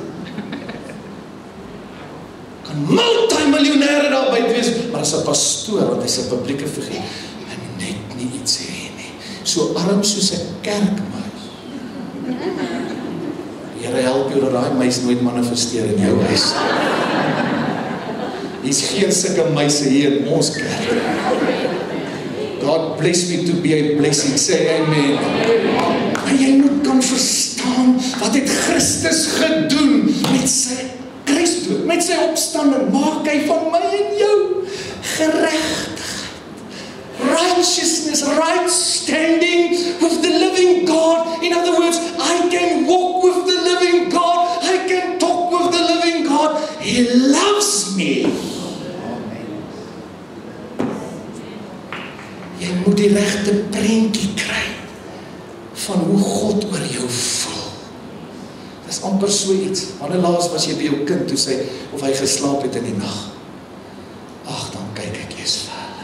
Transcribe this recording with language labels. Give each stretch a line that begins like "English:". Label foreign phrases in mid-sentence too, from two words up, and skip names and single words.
Afrikaans: Kan multimiljonêre daar buite wees, maar as 'n pastoor, want hy's 'n publieke figuur, hy moet net nie iets hê nie. So arm soos 'n kerkmuis. Die Here help jou dat daai muis nooit manifesteer in jou huis. Hier's geen sulke muise hier in ons kerk.
English: God bless me to be a blessing. Say amen.
Afrikaans: Maar jy moet kan verstaan, wat het Christus gedoen met sy kruisdood, met sy opstanding, maak hy van my en jou geregtigheid,
English: righteousness, right standing with the living God. In other words, I can walk with the living God, I can talk with the living God. He loves me.
Afrikaans: Jy moet die regte prentjie kry van hoe God oor jou voel. Dis amper so iets. Wanneer laas was jy by jou kind toe sy of hy geslaap het in die nag? Ag, dan kyk ek eers vir hulle.